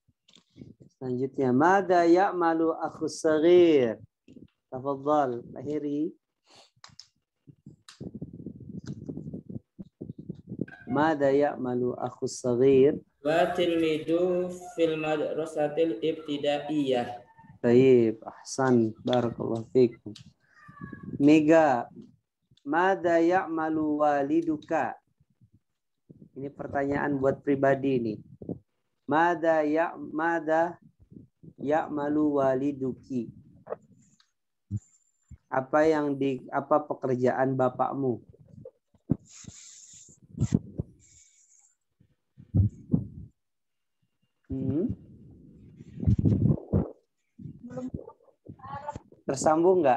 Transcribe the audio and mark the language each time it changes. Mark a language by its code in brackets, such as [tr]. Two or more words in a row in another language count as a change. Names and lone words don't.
[ar] Selanjutnya, ماذا يعمل الأخ الصغير? Tafadhal, Lahiri. ماذا يعمل الأخ الصغير? وتلميذ في المدرسة الابتدائية. [id] Baik, [ar] أحسن، بارك الله فيكم. Mega, ماذا يعمل والدك? [id] Ini pertanyaan buat pribadi nih. [ar] ماذا يعمل والدك? [id] Apa pekerjaan bapakmu? Tersambung nggak?